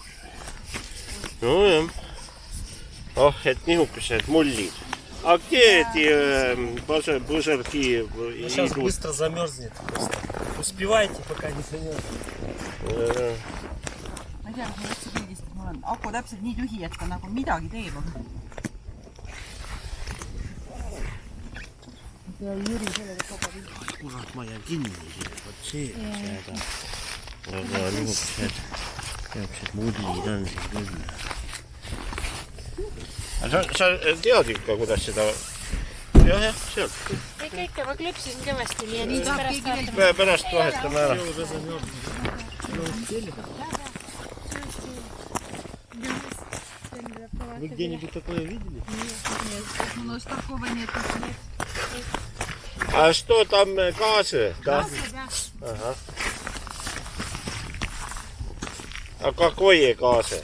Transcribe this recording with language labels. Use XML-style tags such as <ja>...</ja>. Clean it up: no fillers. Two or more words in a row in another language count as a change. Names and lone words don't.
<et>Nojah. Et nihukesed mullid.</et> <ru>А где эти пузырьки Сейчас идут? быстро замерзнет просто. Успевайте, пока не замерзнет.</ru> <et>Ma ei tea, kas ma üldse pildistab, mul on aku täpselt nii tühi, et ta nagu midagi teeb. Kurat, ma jään kinni siin, vot see. Aga nihukesed mullid on siin küll. Sa tead ikka, kuidas seda... Jah, sealt. Kõike ma klõpsisin kõvasti, nii et Pärast vahetame ära.</et> <ru>Вы где-нибудь такое видели? А что там, газы? Да? Ага. А какое газы?</ru>